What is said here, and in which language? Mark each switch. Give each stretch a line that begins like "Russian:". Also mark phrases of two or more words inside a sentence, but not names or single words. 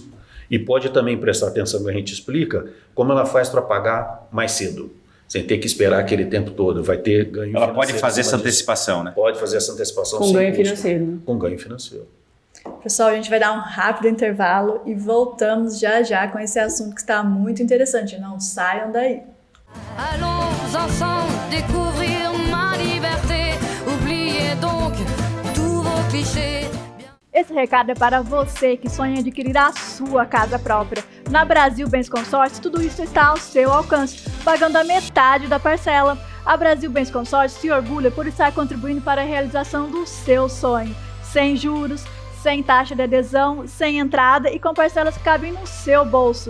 Portuguese: E pode também prestar atenção que a gente explica como ela faz para pagar mais cedo, sem ter que esperar aquele tempo todo. Vai ter ganho financeiro. Ela pode fazer essa antecipação, né? Pode fazer essa antecipação Com sem ganho custo. financeiro, né? Com ganho financeiro. Pessoal, a gente vai dar um rápido intervalo e voltamos já com esse assunto que está muito interessante. Não saiam daí.
French: Allons ensemble découvrir ma liberté. Oubliez donc tous vos clichés.
Portuguese: Esse recado é para você que sonha em adquirir a sua casa própria. Na Brasil Bens Consórcio, tudo isso está ao seu alcance, pagando a metade da parcela. A Brasil Bens Consórcio se orgulha por estar contribuindo para a realização do seu sonho, sem juros, sem taxa de adesão, sem entrada e com parcelas que cabem no seu bolso.